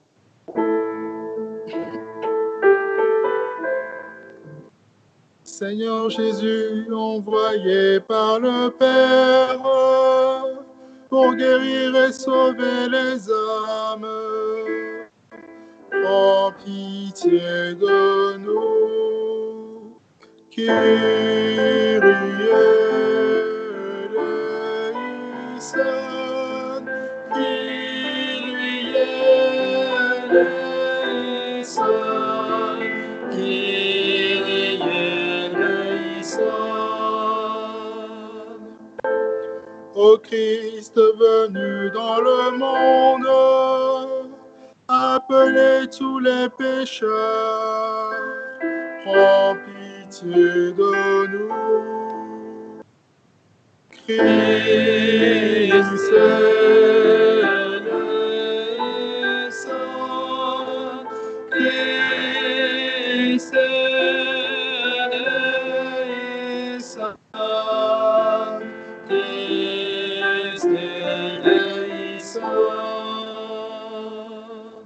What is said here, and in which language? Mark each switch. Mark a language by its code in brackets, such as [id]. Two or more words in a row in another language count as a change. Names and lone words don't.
[fr] Seigneur Jésus, envoyé par le Père pour guérir et sauver les âmes, prends pitié de nous. [el] Κύριε ἐλέησον, Κύριε ἐλέησον, Κύριε ἐλέησον. [fr] Ô Christ venu dans le monde, appelez tous les pécheurs, prends pitié de nous. [el] Χριστὲ ἐλέησον, Χριστὲ ἐλέησον, Χριστὲ ἐλέησον.